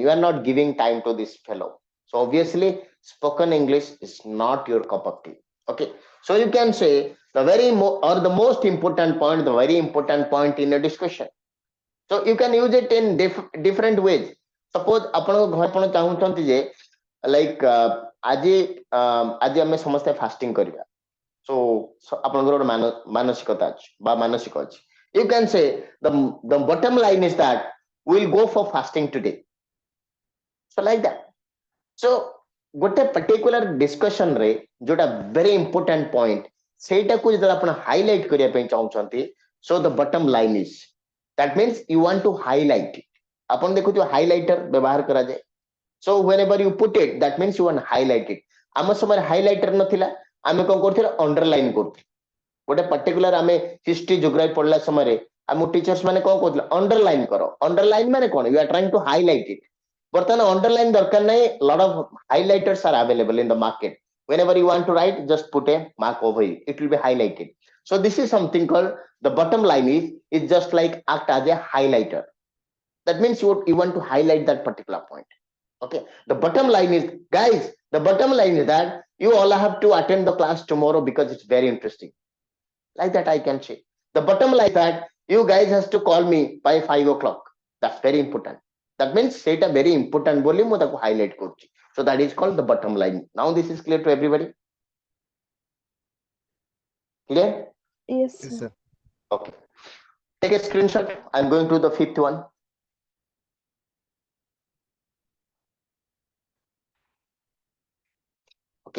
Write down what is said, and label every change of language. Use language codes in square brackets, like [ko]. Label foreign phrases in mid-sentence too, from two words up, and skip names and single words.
[en] You are not giving time to this fellow. So obviously, spoken English is not your cup of tea. Okay, so you can say the the most important point, the very important point in a discussion. So you can use it in different ways. [or] Suppose ଆପଣ ଚାହୁଁଛନ୍ତି ଯେ like ଆଜି ଆଜି ଆମେ ସମସ୍ତେ fasting କରିବା. So ଆପଣଙ୍କର ଗୋଟେ ମାନସିକତା ଅଛି ବା ମାନସିକ ଅଛି. [en] You can say the bottom line is that we'll go for fasting today. So like that. So [or] ଗୋଟେ [en] particular discussion [or] ରେ ଯୋଉଟା [en] very important point [or] ସେଇଟାକୁ ଯେତେବେଳେ ଆପଣ highlight କରିବା ପାଇଁ ଚାହୁଁଛନ୍ତି, [en] so the bottom line is that means you want to highlight it. [or] ଆପଣ ଦେଖୁଥିବେ highlighter ବ୍ୟବହାର କରାଯାଏ. [en] So whenever you put it, that means you want to highlight it. [or] ଆମ ସମୟରେ highlighter ନଥିଲା, ଆମେ କଣ କରୁଥିଲେ underline କରୁଥିଲେ. ଗୋଟେ particular ଆମେ [en] history geography [or] ପଢିଲା ସମୟରେ ଆମ teachers ମାନେ କଣ କହୁଥିଲେ underline କର. Underline ମାନେ କଣ? [en] You are trying to highlight it. [or] ବର୍ତ୍ତମାନ underline ଦରକାର ନାହିଁ, [en] lot of highlighters are available in the market. Whenever you want to write, just put a mark over it. It will be highlighted. So this is something called the bottom line is just like act as a highlighter. That means you want to highlight that particular point. Okay, the bottom line is, guys, the bottom line is that you all have to attend the class tomorrow because it's very interesting. Like that I can say. The bottom line is that you guys has to call me by 5 o'clock. That's very important. That means ସେଇଟା very important [or] ବୋଲି ମୁଁ ତାକୁ [en] highlight କରୁଛି. So that is called the bottom line. Now this is clear to everybody? Clear? Yes, Yes, sir. sir. Okay. Take a screenshot. I'm going to the 5th one. Okay.